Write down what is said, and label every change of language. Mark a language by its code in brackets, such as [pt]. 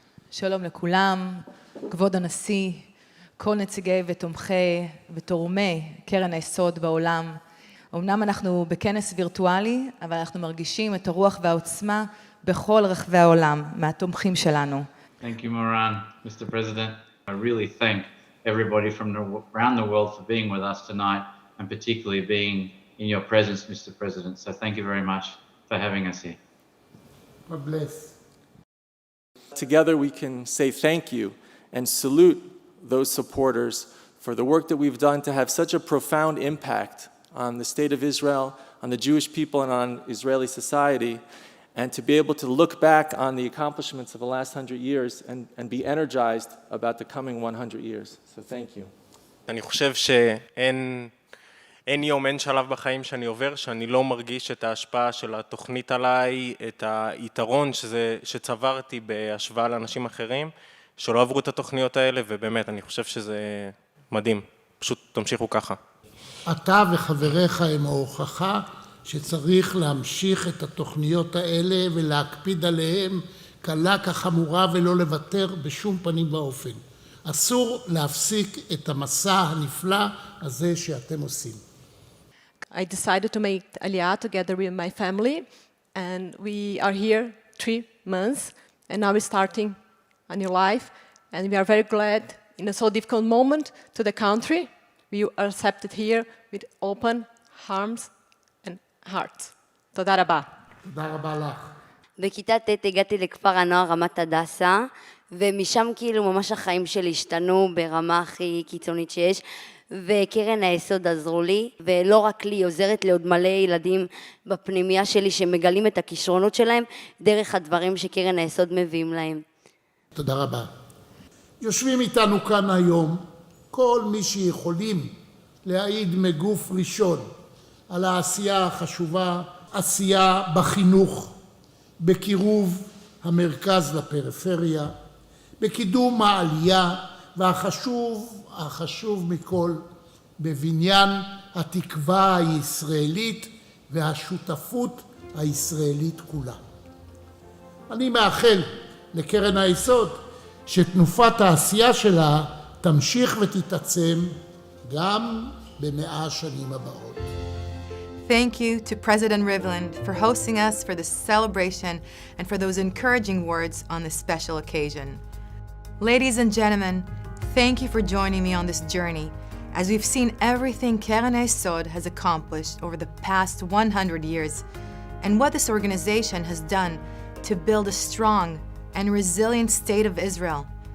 [he] שלום לכולם, כבוד הנשיא, כל נציגי ותומכי ותורמי קרן היסוד בעולם. אמנם אנחנו בכנס וירטואלי, אבל אנחנו מרגישים את הרוח והעוצמה בכל רחבי העולם, מהתומכים שלנו. [en] Thank you, Moran. Mr. President, I really thank everybody from around the world for being with us tonight, and particularly being in your presence, Mr. President. So thank you very much for having us here. God bless. Together we can say thank you and salute those supporters for the work that we've done to have such a profound impact on the state of Israel, on the Jewish people, and on Israeli society, and to be able to look back on the accomplishments of the last 100 years and be energized about the coming 100 years. So thank you. [he] אני חושב שאין יום, אין שלב בחיים שאני עובר שאני לא מרגיש את ההשפעה של התוכנית עליי, את היתרון שצברתי בהשוואה לאנשים אחרים שלא עברו את התוכניות האלה, ובאמת אני חושב שזה מדהים. פשוט תמשיכו ככה. אתה וחבריך הם ההוכחה שצריך להמשיך את התוכניות האלה ולהקפיד עליהם קלה כחמורה ולא לוותר בשום פנים ואופן. אסור להפסיק את המסע הנפלא הזה שאתם עושים. [en] I decided to make Aliyah together with my family, and we are here 3 months, and now we're starting a new life, and we are very glad in a so difficult moment to the country. We are accepted here with open arms and hearts. [he] תודה רבה. תודה רבה לך. בכיתה ט' הגעתי לכפר הנוער רמת הדסה, ומשם כאילו ממש החיים שלי השתנו ברמה הכי קיצונית שיש, וקרן היסוד עזרו לי, ולא רק לי, עוזרת לעוד מלא ילדים בפנימיה שלי שמגלים את הכישרונות שלהם דרך הדברים שקרן היסוד מביאים להם. תודה רבה. יושבים איתנו כאן היום כל מי שיכולים להעיד מגוף ראשון על העשייה החשובה, עשייה בחינוך, בקירוב המרכז לפריפריה, בקידום העלייה, והחשוב מכל, בבניין התקווה הישראלית והשותפות הישראלית כולה. אני מאחל לקרן היסוד שתנופת העשייה שלה תמשיך ותתעצם גם ב100 השנים הבאות. [en] Thank you to President Rivlin for hosting us for this celebration and for those encouraging words on this special occasion. Ladies and gentlemen, thank you for joining me on this journey as we've seen everything Keren Hayesod has accomplished over the past 100 years and what this organization has done to build a strong and resilient state of Israel.